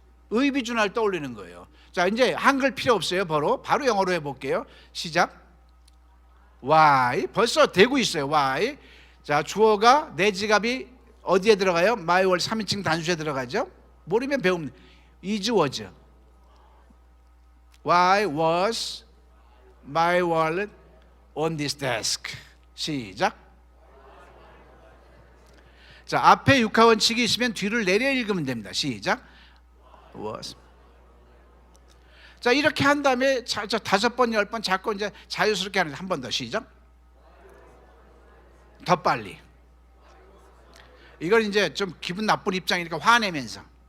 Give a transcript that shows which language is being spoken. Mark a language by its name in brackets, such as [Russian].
[Korean] 의비준화를 떠올리는 거예요. 자, 이제 한글 필요 없어요. 바로 영어로 해볼게요. 시작. Why. 벌써 되고 있어요. Why. 자, 주어가 내 지갑이 어디에 들어가요? My wallet 3인칭 단수에 들어가죠. 모르면 배우면 is was. [English] Why was my wallet on this desk? [Korean] 시작. 자, 앞에 육하원칙이 있으면 뒤를 내려 읽으면 됩니다. 시작. was. 자, 이렇게 한 다음에 5번, 10번 자꾸 이제 자유스럽게 하는 한 번 더 시작. 더 빨리. 이걸 이제 좀 기분 나쁜 입장이니까 화내면서.